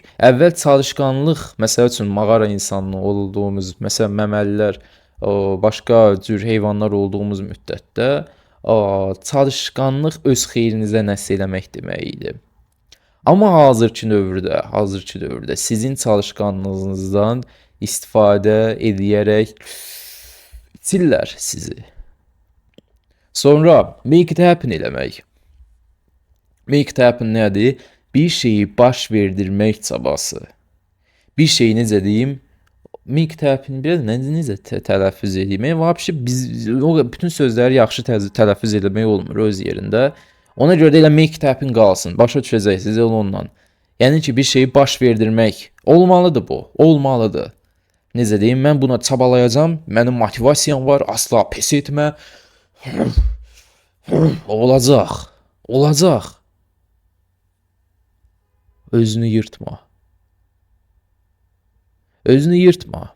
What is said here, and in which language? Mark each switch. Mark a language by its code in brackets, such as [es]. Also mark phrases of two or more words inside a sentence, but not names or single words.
[az] Əvvəl çalışqanlıq, məsəl üçün mağara insanı olduğumuz, məsələn məməlilər, başqa cür heyvanlar olduğumuz müddətdə çalışqanlıq öz xeyrinizə nəsə eləmək demək idi. Amma hazırki dövrdə sizin çalışqanlığınızdan istifadə edərək itirlər sizi. Sonra [en] make it happen [az] eləmək. [en] Make it happen nədir? [az] Bir şeyi baş verdirmək çabası. Bir şeyi necə deyim? [en] Make it happen [az] biraz necə tələffüz edeyim? Vəbşi bütün sözləri yaxşı tələffüz etmək olmur öz yerində. Ona görə də elə [en] make it happen [az] qalsın. Başa düşəcəksiniz onunla. Yəni ki, bir şeyi baş verdirmək olmalıdır bu. Olmalıdır. Necə deyim? Mən buna çabalayacağam. Mənim motivasiyam var. Asla pes etmə. Olacaq. Özünü yırtma.